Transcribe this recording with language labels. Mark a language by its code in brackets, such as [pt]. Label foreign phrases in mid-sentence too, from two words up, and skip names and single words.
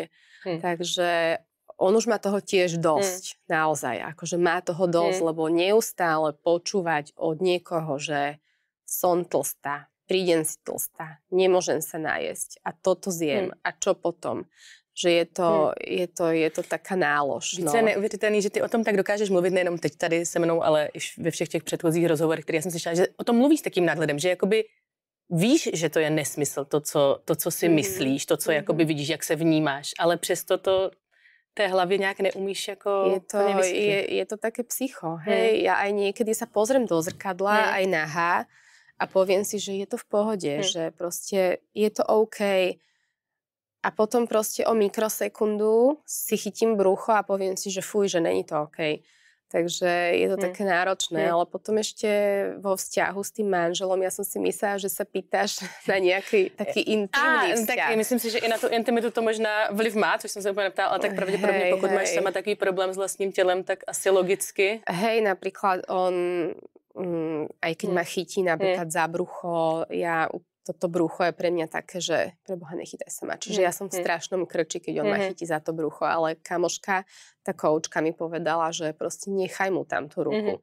[sk] Takže on už má toho tiež dosť, naozaj. Akože má toho dosť, lebo neustále počúvať od niekoho, že som tlstá, prídem si tlstá, nemôžem sa najesť a toto zjem a čo potom. Že je to taká nálož. [cs] Víc je neuvěřitelný, že ty o tom tak dokážeš mluvit nejenom teď tady se mnou, ale i ve všech těch předchozích rozhovorech, které já jsem slyšela, že o tom mluvíš s takým nadhledem, že jakoby víš, že to je nesmysl, to co si myslíš, to, co jakoby vidíš, jak se vnímáš, ale přesto to té hlavě nějak neumíš jako [sk] je to také psycho, hej. Ja aj niekedy sa pozriem do zrkadla, aj nahá a poviem si, že je to v pohode, že proste je to OK. A potom proste o mikrosekundu si chytím brucho a poviem si, že fuj, že není to OK. Takže je to také náročné, ale potom ešte vo vzťahu s tým manželom, ja som si myslela, že sa pýtaš na nejaký taký intimný vzťah. [cs] Tak myslím si, že i na tu intimitu to možná vliv má, což jsem se úplně neptala, ale tak pravděpodobně pokud máš sama takový problém s vlastním tělem, tak asi logicky. [sk] Hej, napríklad on, aj keď ma chytí napríklad za brucho, toto brucho je pre mňa také, že preboha, nechytaj sa ma. Čiže ja som v strašnom krči, keď on ma chytí za to brucho, ale kamoška, tá koučka mi povedala, že proste nechaj mu tam tú ruku.